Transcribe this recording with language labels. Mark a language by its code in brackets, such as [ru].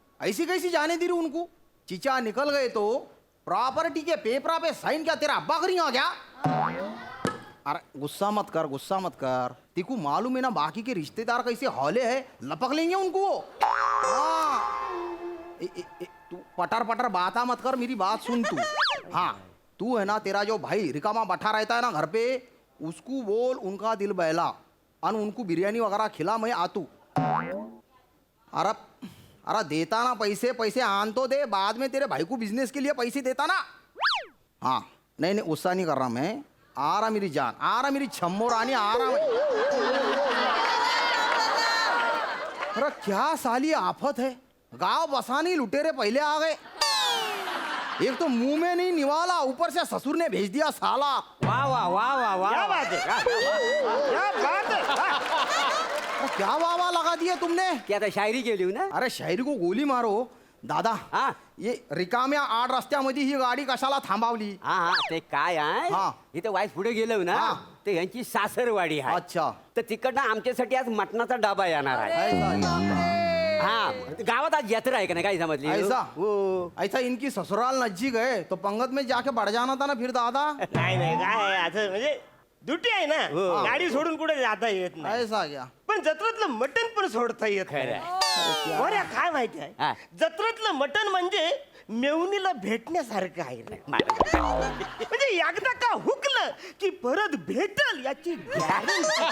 [hi] ऐसी कैसी जाने दी रही उनको? चीचा निकल गए तो प्रॉपर्टी के पेपरा पे साइन क्या तेरा अब्बा करी आ गया? अरे गुस्सा मत कर. तेको मालूम है ना बाकी के रिश्तेदार कैसे हौले है, लपक लेंगे उनको वो. हाँ. तू पटर बाता मत कर, मेरी बात सुन तू. हाँ, तू है ना, तेरा जो भाई रिकामा बैठा रहता है ना घर पे, उसको बोल उनका दिल बहला और उनको बिरयानी वगैरह खिला, मैं आतू. अरे देता ना पैसे आन तो दे, बाद में तेरे भाई को बिजनेस के लिए पैसे देता ना. हाँ, नहीं गुस्सा नहीं कर रहा मैं. आ रहा मेरी जान, आ रहा मेरी छम्मो रानी, आ रहा मैं. अरे क्या साली आफत है, गांव बसाने लुटेरे पहले आ गए. एक तो मुंह में नहीं निवाला, ऊपर से ससुर ने भेज दिया साला. वाह वाह वाह वाह वाह. क्या बात है? क्या बात है? क्या वाह वाह लगा दिया तुमने. [mr] की आता शायरी केली ना. [hi] अरे शायरी को गोली मारो दादा. [mr] हा ये रिकाम्या आड रस्त्यामध्ये ही गाडी कशाला थांबवली? हा हा ते काय आहे, हा. इथं वाईस पुढे गेलो ना हा. ते यांची सासरवाडी आहे. अच्छा. तर तिकडनं आमच्यासाठी आज मटणाचा डबा येणार आहे. हा, गावात आज यात्रा आहे का नाही, काय समजली? [hi] ऐसा [mr] हो. [hi] ऐसा इनकी ससुराल नजदीक है तो पंगत में जाके बढ़ जाना था ना फिर दादा. [mr] नाही काय आहे असं, म्हणजे ड्युटी आहे ना, हो. गाडी सोडून कुठे जाता येत नाही. [hi] ऐसा क्या? [mr] पण जत्रेतलं मटण पण सोडता येत नाही. खरं बरं, काय माहिती हा. आहे, जत्रेतलं मटण म्हणजे मेवणीला भेटण्यासारखं आहे रे. म्हणजे एकदा का हुकलं की परत भेटल याची गॅरंटी.